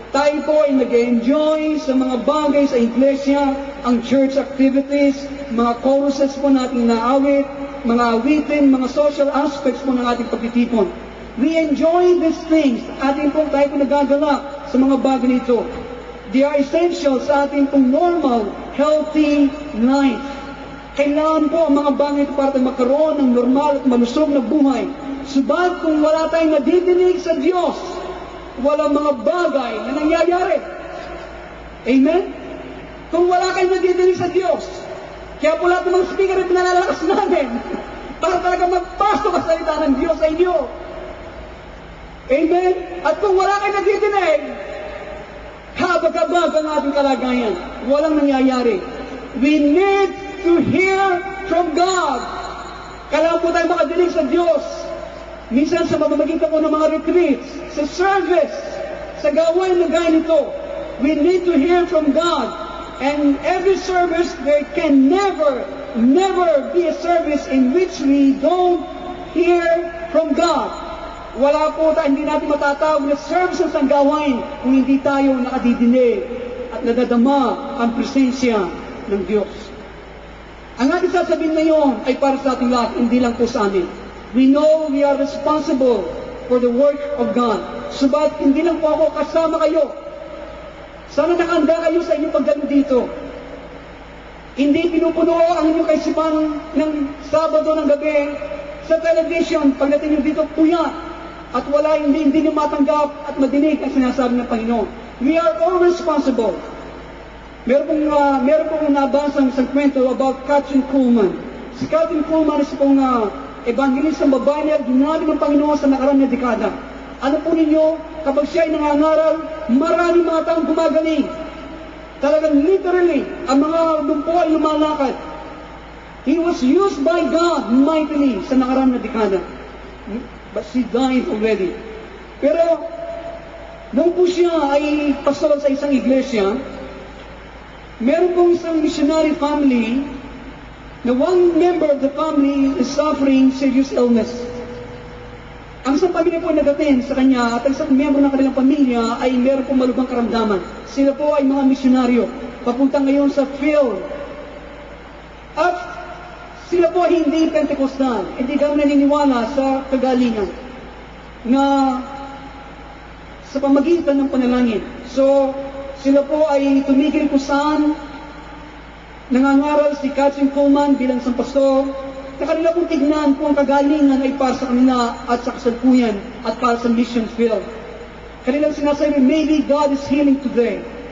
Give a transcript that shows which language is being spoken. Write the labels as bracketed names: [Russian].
[Filipino] Tayo po ay nag-enjoy sa mga bagay sa iglesia, ang [English] church activities, [Filipino] mga choruses po nating naawit, mga awitin, mga [English] social aspects [Filipino] po ng ating pagtitipon. [English] We enjoy these things. [Filipino] Ating po tayo po nagagalak sa mga bagay nito. [English] They are essential [Filipino] sa ating pong [English] normal, healthy life. [Filipino] Kailangan po ang mga bagay ito para tayo magkaroon ng normal at malusog na buhay. Subalit kung wala tayong nadidinig sa Diyos, walang mga bagay na nangyayari. Amen? Kung wala kayong nadidinig sa Diyos, kaya po lahat ng mga speaker ay pinalalakas namin para talaga magpasto ka salita ng Diyos sa inyo. Amen? At kung wala kayong nadidinig, habag-habag ang ating kalagayan. Walang nangyayari. [English] We need to hear from God. [Filipino] Kailangan po tayo makadinig sa Diyos. Minsan sa pamamagitan po ng mga retreats, sa service, sa gawain na gaya nito, [English] we need to hear from God. And every service, there can never be a service in which we don't hear from God. [Filipino] Wala po tayo, hindi natin matatawag na services ang gawain kung hindi tayo nakadidinig at nadadama ang presensya ng Diyos. Ang ating sasabihin ngayon ay para sa ating lahat, hindi lang po sa amin. [English] We know we are responsible for the work of God. [Filipino] Subalit hindi lang po ako kasama kayo. Sana nakahanda kayo sa inyong pagdalo dito. Hindi pinupuno ang inyong kaisipan ng Sabado ng gabi sa television. Pagdating nyo dito, puyat. At wala, hindi nyo matanggap at madinig ang sinasabi ng Panginoon. [English] We are all responsible. [Filipino] Meron pong nabasang isang kwento about Kathryn Kuhlman. Si Kathryn Kuhlman is pong evangelistang babae na ginamit ng Panginoon sa nakaraan na dekada. Ano po ninyo, kapag siya ay nangangaral, maraming mga taong gumagaling. Talagang literally, ang mga dumpo ay lumalakad. [English] He was used by God mightily [Filipino] sa nakaraan na dekada. [English] But she died already. [Filipino] Pero, nung po siya ay pastor sa isang iglesia, meron pong isang missionary family na [English] one member of the family is suffering serious illness. [Filipino] Ang isang pamilya po nag-attend sa kanya at ang isang member ng kanilang pamilya ay meron pong malubhang karamdaman. Sila po ay mga misyonaryo, papunta ngayon sa field. At sila po ay hindi Pentecostal, hindi kami naniniwala sa kagalingan na sa pamagitan ng panalangin. So, sila po ay tumigil kung saan nangangaral si Kathryn Kuhlman bilang isang pastor na kanila pong tignan kung ang kagalingan ay para sa kanila at sa kasalukuyan at para sa mission field. Kanilang sinasabi, [English] maybe God is healing today.